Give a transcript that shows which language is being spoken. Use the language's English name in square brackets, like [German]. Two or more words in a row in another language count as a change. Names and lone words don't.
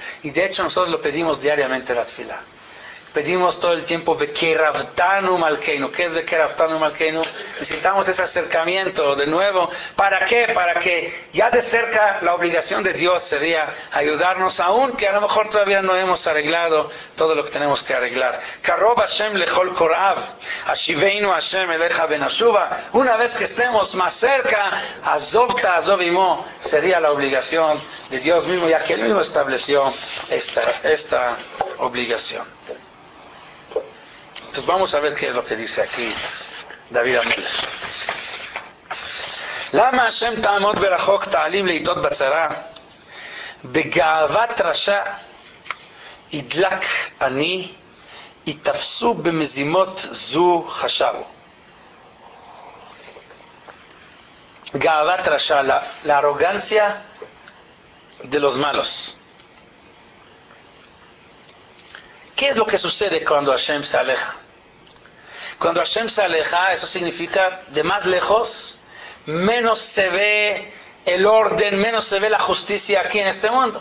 [Spanish] Y de hecho nosotros lo pedimos diariamente en la tefilá. Pedimos todo el tiempo [Hebrew] וקרבתנו מלכנו. [Spanish] ¿Qué es [Hebrew] וקרבתנו מלכנו? [Spanish] Necesitamos ese acercamiento de nuevo. ¿Para qué? Para que ya de cerca la obligación de Dios sería ayudarnos, aun que a lo mejor todavía no hemos arreglado todo lo que tenemos que arreglar. [Hebrew] קרוב השם לכל קוראיו, השיבנו השם אליך ונשובה. [Spanish] Una vez que estemos más cerca, [Hebrew] עזבת עזובים, [Spanish] sería la obligación de Dios mismo, ya que Él mismo estableció esta obligación. Entonces vamos a ver qué es lo que dice aquí David Amelech. [Hebrew] למה השם תעמוד ברחוק תעלים לעתות בצרה בגאות רשע ידלק עני יתפשו במזמות זו חשבו. גאוות רשע, [Spanish] la arrogancia de los malos. ¿Qué es lo que sucede cuando Hashem se aleja? Cuando Hashem se aleja, eso significa de más lejos, menos se ve el orden, menos se ve la justicia aquí en este mundo.